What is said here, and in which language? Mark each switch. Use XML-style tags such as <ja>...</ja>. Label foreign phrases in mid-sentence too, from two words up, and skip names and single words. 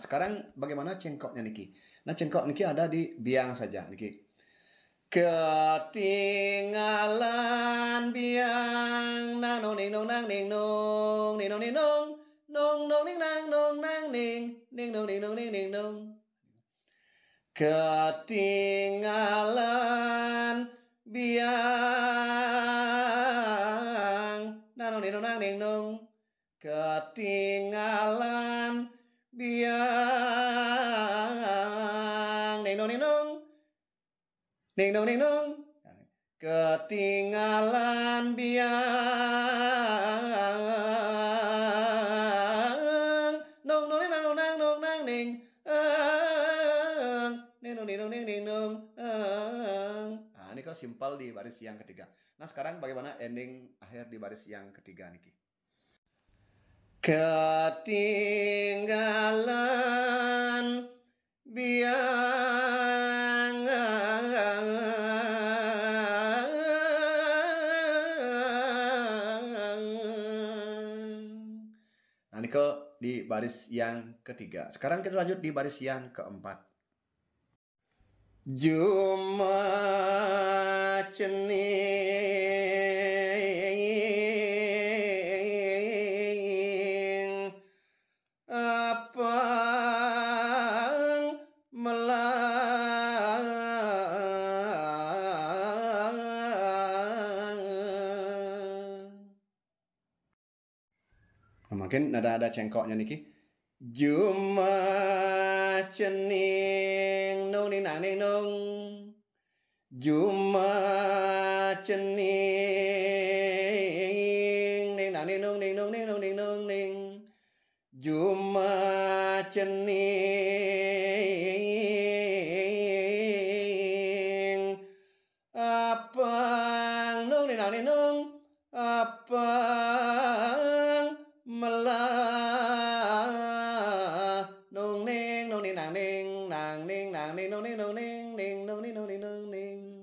<id>Sekarang bagaimana cengkoknya Niki? Nah, cengkok Niki ada di biang saja Niki. Ketinggalan biang nang nong ning nong nang ning nong ning nong ning nong nong nong ning nang nong nang ning ning nong ning nong ning ning nong. Ketinggalan biang nang nong ning nong nang ning nong. Ketinggalan biang ning nong ning nong ning nong ning nong. Ketinggalan biang nong nong ning nang nong nang nong nang ning ning nong ning nong ning ning nong. Nah, ini kok simpel di baris yang ketiga. Nah, sekarang bagaimana ending akhir di baris yang ketiga Niki? Ketinggalan biang. Nah, ini kok di baris yang ketiga. Sekarang kita lanjut di baris yang keempat.</id> <ban>Juma cening apang melang.</ban> <id>Mungkin ada cengkoknya Niki.</id> <ban>Juma cening nong ning nang ning nong. Juma cening ning nang ning nong ning nong ning nong ning nong ning. Juma cening apang nong ning nang ning nong apang melah nong ning nong ning nang ning nang ning nang ning nong ning nong ning ning nong ning nong ning nong ning.</ban>